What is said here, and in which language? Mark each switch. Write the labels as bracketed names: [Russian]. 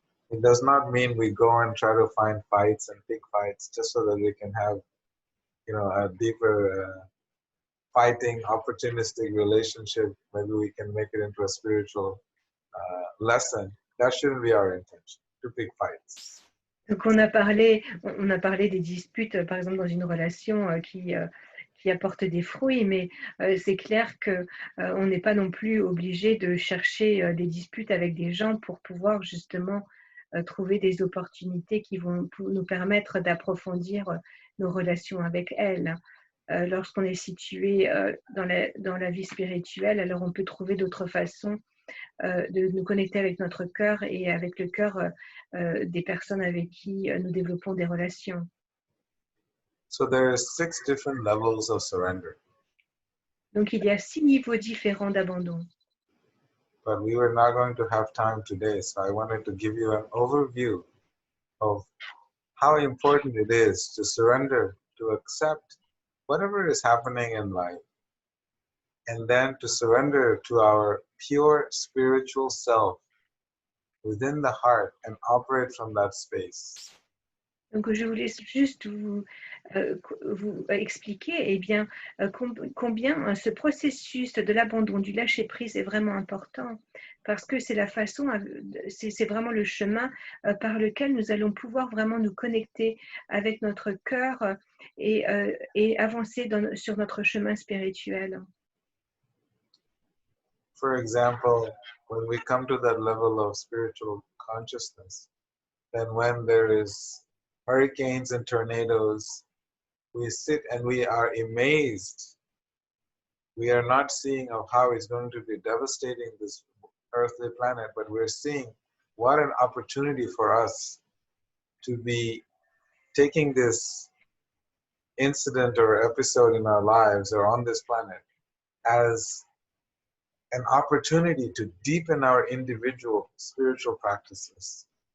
[English] It does not mean we go and try to find fights and pick fights just so that we can have, a deeper fighting, opportunistic relationship. Maybe we can make it into a spiritual lesson. That shouldn't be our intention, to pick fights. [French] Donc on a parlé des disputes, par exemple dans une relation qui apporte des fruits, mais c'est clair que on n'est pas non plus obligé de chercher des disputes avec des gens pour pouvoir justement trouver des opportunités qui vont nous permettre d'approfondir nos relations avec elles. Lorsqu'on est situé dans la vie spirituelle, alors on peut trouver d'autres façons de nous connecter avec notre cœur et avec le cœur des personnes avec qui nous développons des relations. [English] So there are 6 different levels of surrender. [French] Donc il y a 6 niveaux différents d'abandon. [English] But we were not going to have time today, so I wanted to give you an overview of how important it is to surrender, to accept whatever is happening in life, and then to surrender to our pure spiritual self within the heart and operate from that space. [French] Donc je voulais juste vous expliquer combien ce processus de l'abandon, du lâcher-prise est vraiment important, parce que c'est la façon, c'est vraiment le chemin par lequel nous allons pouvoir vraiment nous connecter avec notre cœur et avancer sur notre chemin spirituel. [English] For example, when we come to that level of spiritual consciousness, then when there is hurricanes and tornadoes, we sit and we are amazed. We are not seeing of how it's going to be devastating this earthly planet, but we're seeing what an opportunity for us to be taking this incident or episode in our lives or on this planet as an opportunity to deepen our individual spiritual practices.